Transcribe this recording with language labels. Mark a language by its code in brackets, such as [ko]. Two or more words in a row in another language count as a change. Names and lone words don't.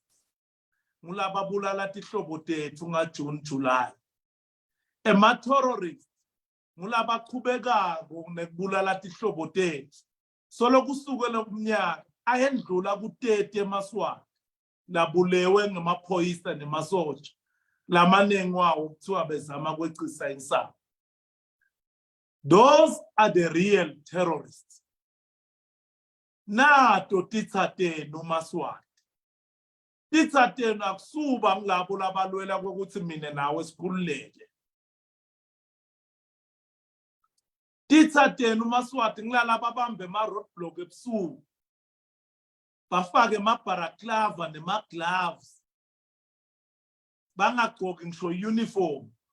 [ss] ngulaba bulala tihlobo tethu ngaJune July ema-terrorist ngulaba qhubekako nekubulala tihlobo tethu solo kusukela kumnyaka ayendlula ku30 eMaswati labulewe ngemaphoyisa nemasotsha lamanengi wawo kuthiwa bezama kwecisa insabo. [en] Those are the real terrorists. [ss] Nato titsatenu Maswati titsatenu akusuba ngilabo labalwela ukuthi mina nawe sikhululeke. Titsatenu Maswati ngilala babambe roadblock ebusuku bafake amabharaklava nema-gloves bangagqoki ngisho uniform.